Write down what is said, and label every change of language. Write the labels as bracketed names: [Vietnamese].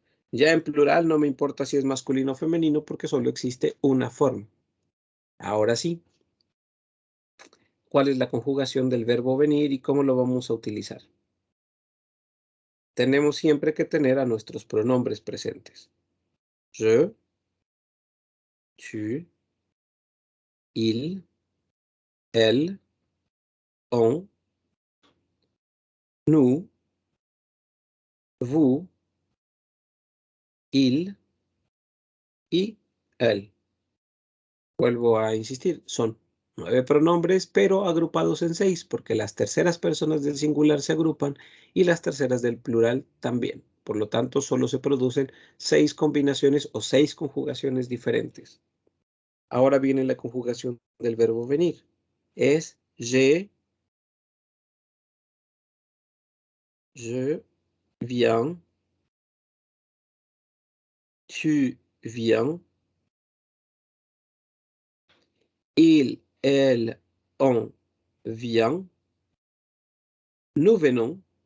[Spanish] Ya en plural no me importa si es masculino o femenino porque solo existe una forma. Ahora sí, ¿cuál es la conjugación del verbo venir y cómo lo vamos a utilizar? Tenemos siempre que tener a nuestros pronombres presentes. [French] Je, tu, il, elle, on, nous, vous, il y elle. [Spanish] Vuelvo a insistir, son 9 pronombres, pero agrupados en 6, porque las terceras personas del singular se agrupan y las terceras del plural también. Por lo tanto, solo se producen 6 combinaciones o 6 conjugaciones diferentes. Ahora viene la conjugación del verbo venir. Es [French] je viens, tu viens, il, elle, on vient, nous venons,